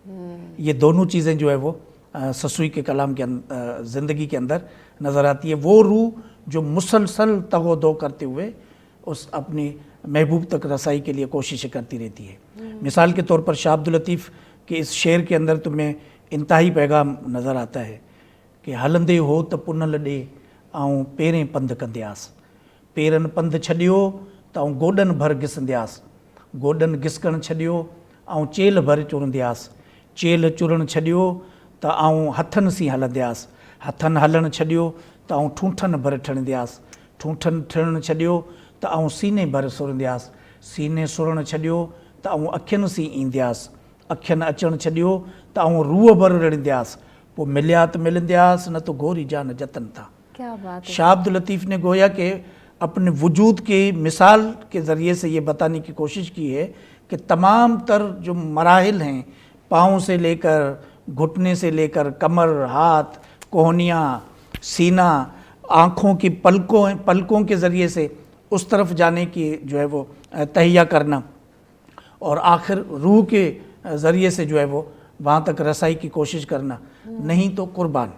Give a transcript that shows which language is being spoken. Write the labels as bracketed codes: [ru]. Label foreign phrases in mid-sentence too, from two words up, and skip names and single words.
[ur] یہ دونوں چیزیں جو ہے وہ سسوئی کے کلام کے زندگی کے اندر نظر آتی ہے۔ وہ روح جو مسلسل تگو دو کرتے ہوئے اس اپنی محبوب تک رسائی کے لیے کوششیں کرتی رہتی ہے۔ مثال کے طور پر شاہ عبداللطیف کے اس شعر کے اندر تمہیں انتہائی پیغام نظر آتا ہے कि [sd] हलंदे हो त पुनल ॾे ऐं पेरें पंधु कंदियासि, पेरनि पंधु छॾियो त आऊं गोॾनि भर घिसंदियासि, गोॾनि घिसकणु छॾियो ऐं चेल भर चुरंदियासि, चेल चुरणु छॾियो त आऊं हथनि सी हलंदियासि, हथनि हलणु छॾियो त आऊं ठूंठनि भर ठणंदियासि, ठूंठनि ठणणु छॾियो त आऊं सीने भर सुरंदियासि, सीने सुरणु छॾियो त आऊं अखियुनि सी ईंदियासि, अखियुनि अचणु छॾियो त आऊं रूह भर रड़ंदियासि, पोइ मिलिया त मिलंदियासि न तो गोरी जान जतन था। [ur] کیا بات ہے. شاہ عبداللطیف نے گویا کہ اپنے وجود کے مثال کے ذریعے سے یہ بتانے کی کوشش کی ہے کہ تمام تر جو مراحل ہیں، پاؤں سے لے کر گھٹنے سے لے کر کمر، ہاتھ، کہنیاں، سینہ، آنکھوں کی پلکوں کے ذریعے سے اس طرف جانے کی جو ہے وہ تہیہ کرنا، اور آخر روح کے ذریعے سے جو ہے وہ وہاں تک رسائی کی کوشش کرنا، نہیں تو قربان,